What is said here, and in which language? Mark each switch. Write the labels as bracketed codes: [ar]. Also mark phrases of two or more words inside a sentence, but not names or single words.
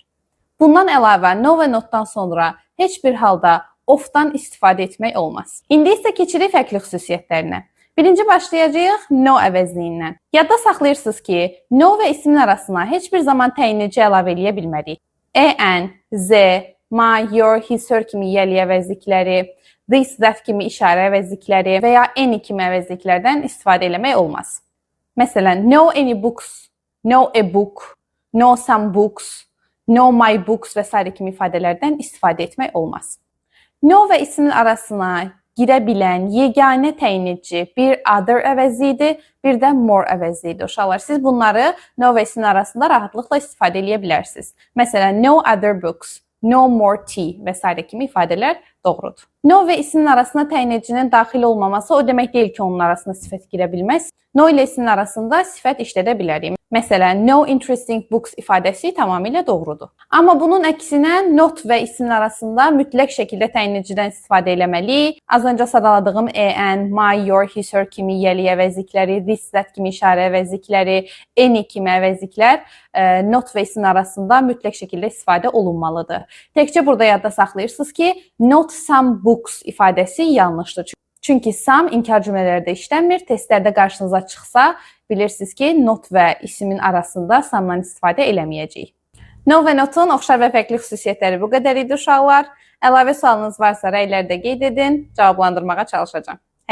[az] Bundan əlavə, no və notdan sonra heç bir halda of-dan istifadə etmək olmaz. İndi isə keçirik fərqli xüsusiyyətlərinə. Birinci başlayacağıq no əvəzliyindən. Yadda saxlayırsınız ki, no və ismin arasına heç bir zaman təyinici əlavə eləyə bilmərik. En, z, [en] my, your, his, her [az] kimi yəli əvəzlikləri, [en] this, that [az] kimi işarə əvəzlikləri və ya any kimi əvəzliklərdən istifadə eləmək olmaz. Məsələn, [en] no any books, no a book, no some books, no my books [az] və s. kimi ifadələrdən istifadə etmək olmaz. No və ismin arasına girə bilən yeganə təyinici bir other əvəzliyidir, bir də more əvəzliyidir. Uşaqlar, siz bunları no və ismin arasında rahatlıqla istifadə edə bilərsiniz. Məsələn, [en] no other books, no more tea [az] və s. kimi ifadələr doğrudur. No və ismin arasına təyinicinin daxil olmaması o demək deyil ki, onun arasına sifət girə bilməz. No ilə ismin arasında sifət işlədə bilərik. Məsələn, [en] no interesting books [az] ifadəsi tamamilə doğrudur. Amma bunun əksinə not və ismin arasında mütləq şəkildə təyinicidən istifadə eləməliyik. Az öncə sadaladığım en, [en] my, your, his, her [az] kimi yəli əvəzlikləri, [en] this, that [az] kimi işarə əvəzlikləri, any kimi əvəzliklər not və ismin arasında mütləq şəkildə istifadə olunmalıdır. Təkcə burada yadda saxlayırsınız ki, [en] not some books [az] ifadəsi yanlışdır. Çünki some inkar cümlələrdə işləmir. Testlərdə qarşınıza çıxsa, bilirsiniz ki, not və ismin arasında some'dan istifadə eləməyəcəyik. No və notun oxşar və fərqli xüsusiyyətləri bu qədər idi uşaqlar. Əlavə sualınız varsa rəylərdə qeyd edin, cavablandırmağa çalışacağım.